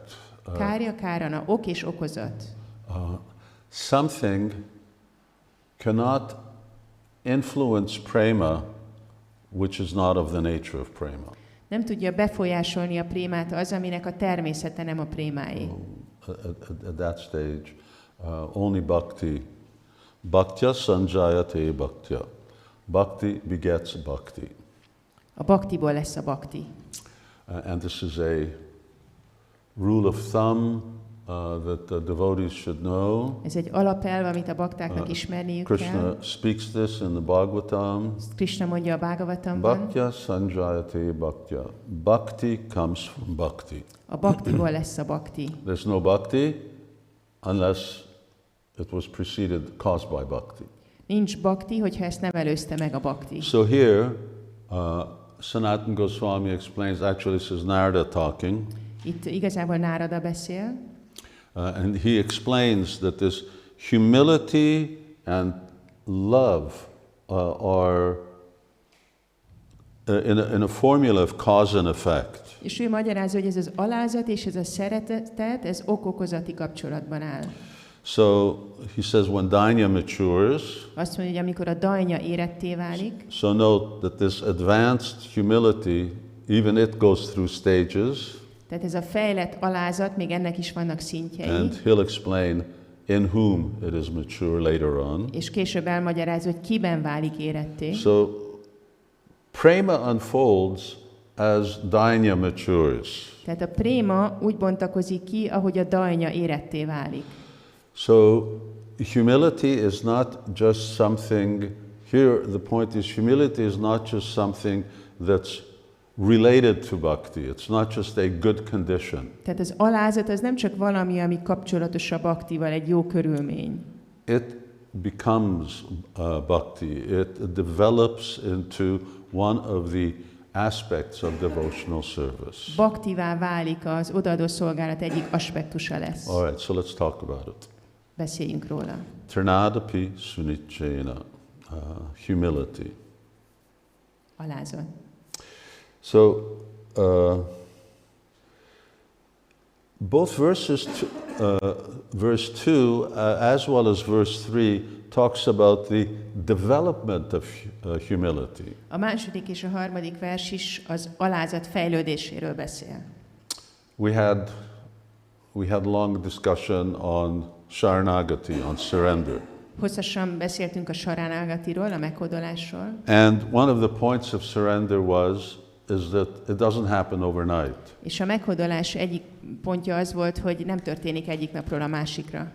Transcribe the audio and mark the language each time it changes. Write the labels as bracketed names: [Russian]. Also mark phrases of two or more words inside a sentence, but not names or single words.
[Sanskrit] कार्य कारण, [Hungarian] ok és okozat. [English] Something cannot influence prema which is not of the nature of prema. [Hungarian] Nem tudja befolyásolni a prémát az, aminek a természete nem a prémáé. [English] At that stage, only bhakti. [Sanskrit] भक्त्या सञ्जायते भक्त्या. [English] Bhakti begets bhakti. [Hungarian] A bhaktiból lesz a bhakti. [English] And this is a rule of thumb that the devotees should know. [Hungarian] Ez egy alapelv, amit a baktáknak ismerniük [English] Krishna [Hungarian] kell. [English] speaks this in the Bhagavatam. [Hungarian] Krishna mondja a Bhagavatamban. [Sanskrit] भक्त्या सञ्जायते भक्त्या. [English] Bhakti comes from bhakti. [Hungarian] A bhaktiból lesz a bhakti. [English] There's no bhakti unless it was preceded, caused by bhakti. [Hungarian] Nincs bhakti, hogyha ezt nem előzte meg a bhakti. [English] So here, Sanatana Goswami explains, actually this is Narada talking. [Hungarian] Itt igazából Nárada beszél. [English] And he explains that this humility and love are in a formula of cause and effect. [Hungarian] És ő magyarázza, hogy ez az alázat és ez a szeretet, ez ok-okozati kapcsolatban áll. [English] So he says when dainya matures, [Hungarian] Azt mondja, hogy amikor a dajnya éretté válik, [English] so note that this advanced humility, even it goes through stages. [Hungarian] tehát ez a fejlett alázat, még ennek is vannak szintjei. [English] And he'll explain in whom it is mature later on. [Hungarian] És később elmagyarázza, hogy kiben válik éretté. [English] So prema unfolds as dainya matures. [Hungarian] Tehát a préma úgy bontakozik ki, ahogy a dajnya éretté válik. [English] So humility is not just something, here the point is humility is not just something that's related to bhakti. It's not just a good condition. [Hungarian] Tehát az alázat az nem csak valami, ami kapcsolatos a bhaktival, egy jó körülmény. [English] It becomes bhakti. It develops into one of the aspects of devotional service. [Hungarian] Bhaktivá válik, az odaadó szolgálat egyik aspektusa lesz. [English] All right, so let's talk about it. [Hungarian] Beszéljünk róla. [Sanskrit] तृणादपि सुनीचेन, [English] humility. [Hungarian] Alázat. [English] So, both verse 2 as well as verse 3 talks about the development of humility. [Hungarian] A második és a harmadik vers is az alázat fejlődéséről beszél. [English] We had long discussion on Sharanagati, on surrender. [Hungarian] Hosszasan beszéltünk a saranagatiról, a meghódolásról. [English] And one of the points of surrender is that it doesn't happen overnight. [Hungarian] És a meghódolás egyik pontja az volt, hogy nem történik egyik napról a másikra.